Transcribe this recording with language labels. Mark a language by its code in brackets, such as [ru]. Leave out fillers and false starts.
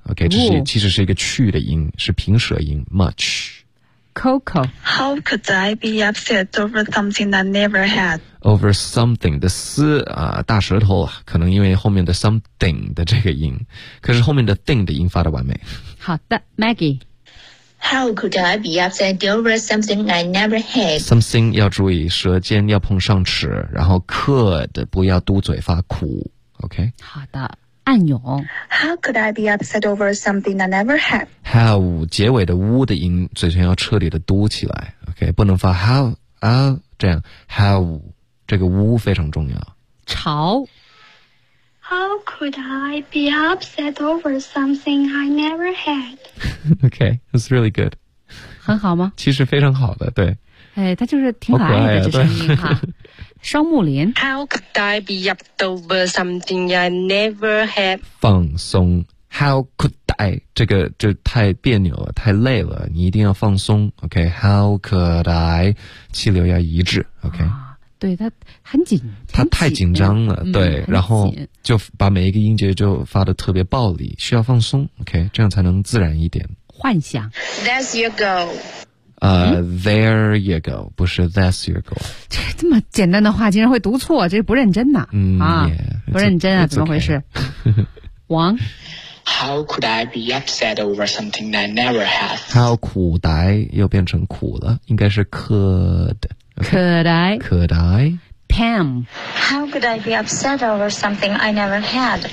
[zh] OK， 这是、哦、其实是一个去的音，是平舌音。 [en] Much。 [zh] Coco， [en] How could I be upset over something I never had? [zh] Over something 的思啊，大舌头啊，可能因为后面的 something 的这个音，可是后面的 thing 的音发的完美。好的 ，Maggie。 [en] How could I be upset over something I never had? [zh] Something 要注意，舌尖要碰上齿，然后 could 不要嘟嘴发苦 ，OK? 好的，暗涌。 [en] How could I be upset over something I never had? [zh] How 结尾的 w 的音，嘴唇要彻底的嘟起来 ，OK? 不能发 how 啊这样 ，how 这个 w 非常重要。潮。 [en] How could I be upset over something I never had? Okay, that's really good. [zh] 很好吗？其实非常好的，对。哎，他就是挺可爱的，这声音哈。双木林。 [en] How could I be upset over something I never had? [zh] 放松。 [en] How could I? [zh] 这个就太别扭了，太累了，你一定要放松。 [en] Okay, how could I? [zh] 气流要一致。 [en] Okay. [zh] 对他很紧，他太紧张了，嗯、对、嗯，然后就把每一个音节就发得特别暴力，需要放松 ，OK， 这样才能自然一点。幻想 [en] ，That's your go。 There you go， [zh] 不是 [en] That's your go。 [zh] 这么简单的话竟然会读错，这是不认真呐、啊！嗯、yeah, 啊，不认真啊，怎么回事？王 [en] ，How could I be upset over something I never had？ How could I [zh] 又变成苦了，应该是 could。Okay, [en] could I? Could I? Pam. How could I be upset over something I never had?